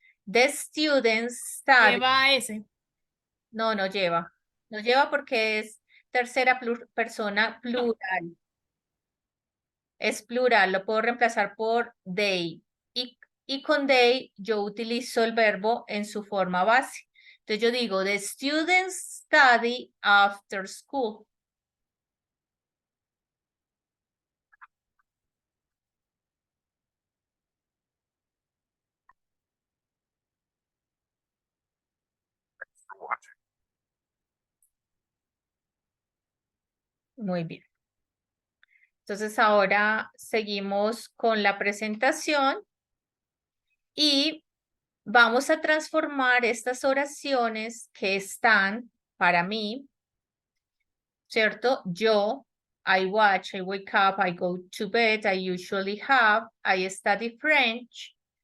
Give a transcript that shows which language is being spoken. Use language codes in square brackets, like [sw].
[en] The students study. [es] Lleva ese. No, no lleva. No lleva porque es tercera persona plural. Es plural, lo puedo reemplazar por they. Y con they yo utilizo el verbo en su forma base. Entonces yo digo, [en] the students study after school. For watching. [es] Muy bien. Entonces ahora seguimos con la presentación y vamos a transformar estas oraciones que están para mí, ¿cierto? [en] Yo, I watch, I wake up, I go to bed, I usually have, I study French.